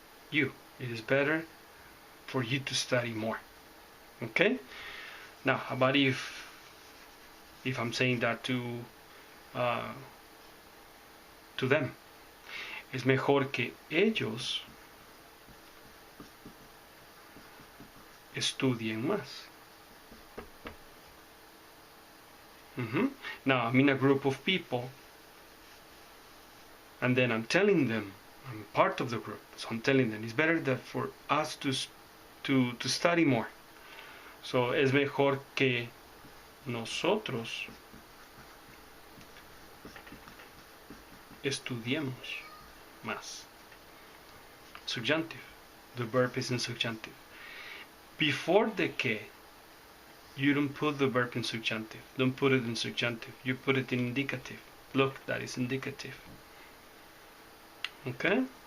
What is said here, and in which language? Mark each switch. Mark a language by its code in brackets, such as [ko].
[en] It is better for you to study more. Okay? Now, how about if I'm saying that to them? [es] Es mejor que ellos estudien más. [en] Now, I'm in a group of people, and then I'm telling them, I'm part of the group, so I'm telling them it's better that for us to study more. [es] So, es mejor que nosotros estudiemos más. [en] Subjunctive. The verb is in subjunctive. Before the que, you don't put the verb in subjunctive. Don't put it in subjunctive. You put it in indicative. Look, that is indicative. Okay?